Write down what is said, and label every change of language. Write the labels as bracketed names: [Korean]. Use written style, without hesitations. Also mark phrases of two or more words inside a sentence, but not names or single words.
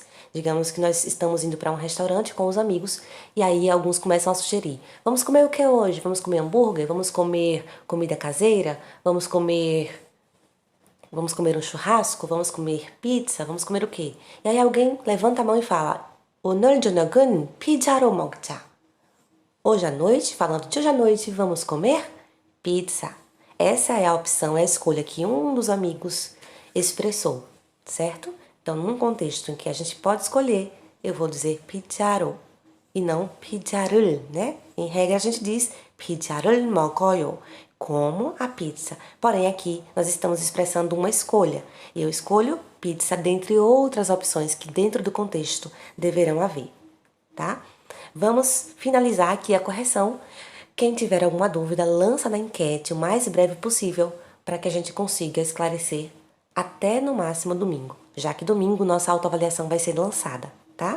[Portuguese] Digamos que nós estamos indo para um restaurante com os amigos e aí alguns começam a sugerir. Vamos comer o que hoje? Vamos comer hambúrguer? Vamos comer comida caseira? Vamos comer um churrasco? Vamos comer pizza? Vamos comer o quê? E aí alguém levanta a mão e fala [Korean] 오늘 저녁은 피자로 먹자. [Portuguese] Hoje à noite, falando de hoje à noite, vamos comer pizza. Essa é a opção, é a escolha que um dos amigos expressou, certo? Então, num contexto em que a gente pode escolher, eu vou dizer 피자로 e não 피자를, né? Em regra, a gente diz [Korean] 피자를 먹어요, [Portuguese] como a pizza. Porém, aqui nós estamos expressando uma escolha. E eu escolho pizza dentre outras opções que dentro do contexto deverão haver, tá? Vamos finalizar aqui a correção. Quem tiver alguma dúvida, lança na enquete o mais breve possível para que a gente consiga esclarecer até no máximo domingo, já que domingo nossa autoavaliação vai ser lançada, tá?